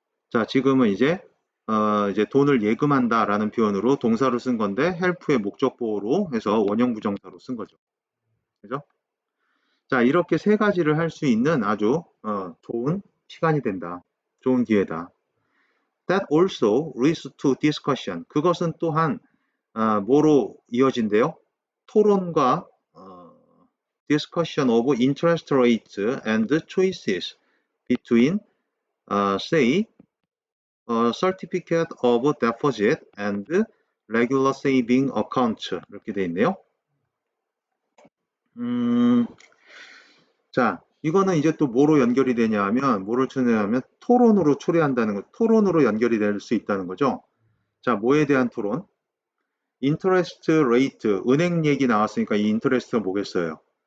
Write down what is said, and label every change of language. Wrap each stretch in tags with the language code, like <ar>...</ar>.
<ko>자, 지금은 이제 돈을 예금한다라는 표현으로 동사로 쓴 건데 help의 목적 보호로 해서 원형 부정사로 쓴 거죠. 그죠? 자, 이렇게 세 가지를 할 수 있는 아주 좋은 시간이 된다. 좋은 기회다.</ko> <en>That also leads to discussion.</en> <ko>그것은 또한 뭐로 이어진대요? 토론과</ko> <en>discussion of interest rates and choices between say certificate of deposit and regular saving account</en> <ko>이렇게 돼 있네요. 자, 이거는 이제 또 뭐로 연결이 되냐 하면 뭐를 초래하면 토론으로 초래한다는 거, 토론으로 연결이 될 수 있다는 거죠. 자, 뭐에 대한 토론? 인터레스트 레이트, 은행 얘기 나왔으니까 이 인터레스트가 뭐겠어요?</ko>